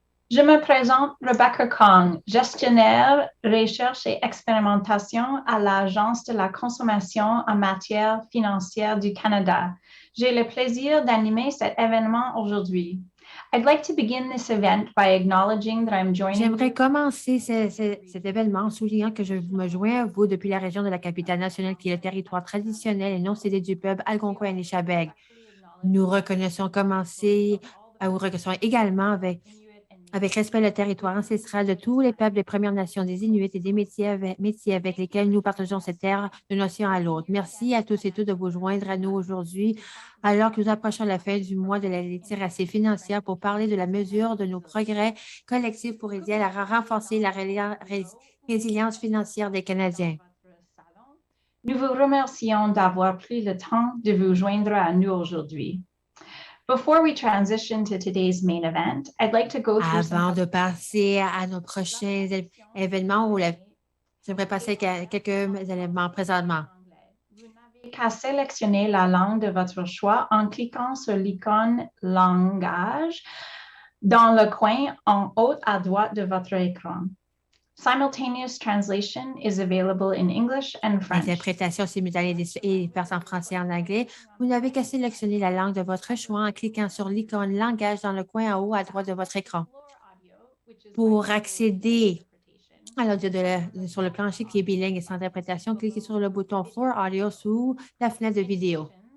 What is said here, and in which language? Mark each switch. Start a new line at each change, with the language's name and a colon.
French: Je me présente Rebecca Kong, gestionnaire, recherche et expérimentation à l'Agence de la consommation en matière financière du Canada. J'ai le plaisir d'animer cet événement aujourd'hui.
English: I'd like to begin this event by acknowledging that I'm joining
French: J'aimerais
English: you.
French: commencer cet événement en soulignant que je me joins à vous depuis la région de la capitale nationale qui est le territoire traditionnel et non cédé du peuple Algonquin-Anishinaabe. Nous reconnaissons commencer à vous reconnaissons également avec respect le territoire ancestral de tous les peuples des Premières Nations, des Inuits et des métiers avec lesquels nous partageons cette terre d'une nation à l'autre. Merci à tous et toutes de vous joindre à nous aujourd'hui, alors que nous approchons la fin du mois de la littératie financière pour parler de la mesure de nos progrès collectifs pour aider à renforcer la résilience financière des Canadiens. Nous vous remercions d'avoir pris le temps de vous joindre à nous aujourd'hui.
English: Before we transition to today's main event, I'd like to go through some.
French: Avant de passer à nos prochains événements, j'aimerais passer à quelques éléments présentement. Vous n'avez qu'à sélectionner la langue de votre choix en cliquant sur l'icône Langage dans le coin en haut à droite de votre écran.
English: Simultaneous translation is available in English and French.
French: L'interprétation simultanée et verse en français et en anglais. Vous n'avez qu'à sélectionner la langue de votre choix en cliquant sur l'icône Langage dans le coin en haut à droite de votre écran. Pour accéder à l'audio sur le plancher qui est bilingue et sans interprétation, cliquez sur le bouton Floor Audio sous la fenêtre de vidéo.